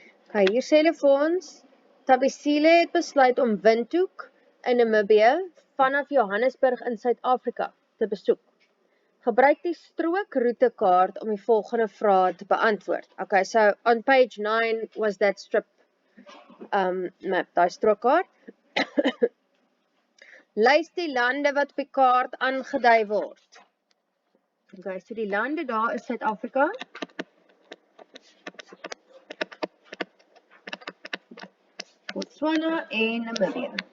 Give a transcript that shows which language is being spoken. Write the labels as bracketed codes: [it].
[af] Okay, hier sê hulle vir ons, Tabisile het besluit om Windhoek in Namibië vanaf Johannesburg in Suid-Afrika te besoek. Gebruik die strookroutekaart om die volgende vrae te beantwoord. [en] Okay, so on page 9 was that strip map, [af] daai strookkaart. Lys die lande wat op die kaart aangedui word. Okay, so die lande daar is Suid-Afrika, Botswana en Namibië.